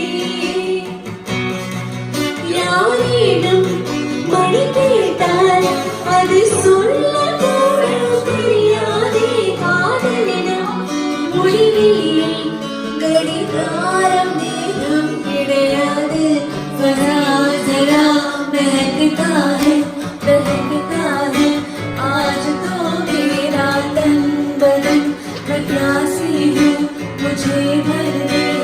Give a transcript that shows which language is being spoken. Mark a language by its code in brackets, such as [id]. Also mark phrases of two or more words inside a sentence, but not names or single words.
[ta] யாரிடம் மணி கேட்டால் அது சொல்ல கூட தெரியாதே காதலிடம் மொழியிலே கடிகாரம் நேரம் கிடையாது [hi] जरा महकता है आज तो मेरा तन बदन मैं प्यासी हूँ मुझे भर दे